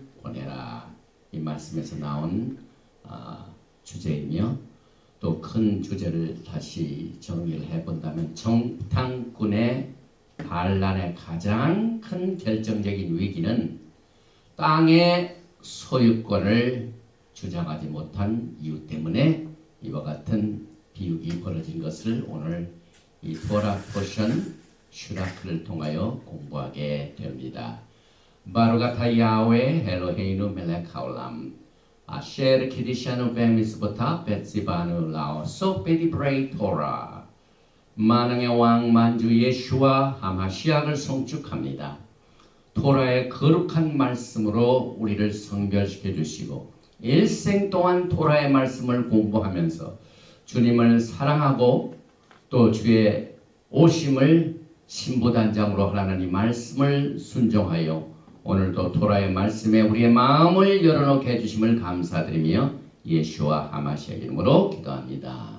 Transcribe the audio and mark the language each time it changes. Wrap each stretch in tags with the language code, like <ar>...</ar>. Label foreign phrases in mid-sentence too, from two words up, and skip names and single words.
<ko>보내라 이 말씀에서 나온 주제이며 또 큰 주제를 다시 정리를 해본다면 정탐꾼의 반란의 가장 큰 결정적인 위기는 땅의 소유권을 주장하지 못한 이유 때문에 이와 같은 비유기 벌어진 것을 오늘 이 토라 포션 슈라크를 통하여 공부하게 됩니다.</ko> <he>ברוך אתה יהוה אלוהינו מלך העולם אשר קידשנו במצוותיו וציוונו לעסוק בדברי תורה</he> <ko>만왕의 왕 만주 예슈와 하마시약을 송축합니다. 토라의 거룩한 말씀으로 우리를 성별시켜 주시고 일생 동안 토라의 말씀을 공부하면서 주님을 사랑하고 또 주의 오심을 신부단장으로 하라는 이 말씀을 순종하여 오늘도 토라의 말씀에 우리의 마음을 열어놓게 해주심을 감사드리며 예수와 하마시아 이름으로 기도합니다.</ko>